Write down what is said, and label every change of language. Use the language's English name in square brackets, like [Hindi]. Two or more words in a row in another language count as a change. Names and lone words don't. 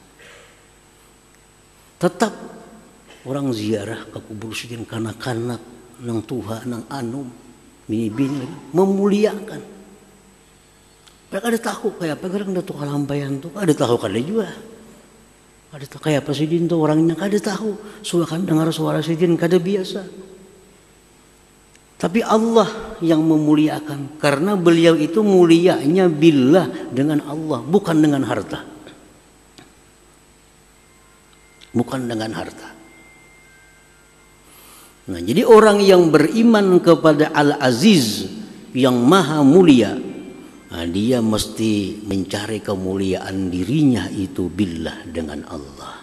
[Banjar] Tetap orang ziarah ke kubur Sidin, kanak-kanak, nang tuha, nang anum, bini-bini memuliakan. Mereka kada tahu kayak apa orang Datuk Kalampayan tuh, kada tahu kada juga. Kada tahu kayak apa Sidin tuh orangnya, kada tahu. Suara dengar suara Sidin kada biasa. [Indonesian] Tapi Allah yang memuliakan, karena beliau itu mulianya billah dengan Allah, bukan dengan harta. Bukan dengan harta. Nah, jadi orang yang beriman kepada Al-Aziz yang maha mulia, nah, dia mesti mencari kemuliaan dirinya itu billah dengan Allah.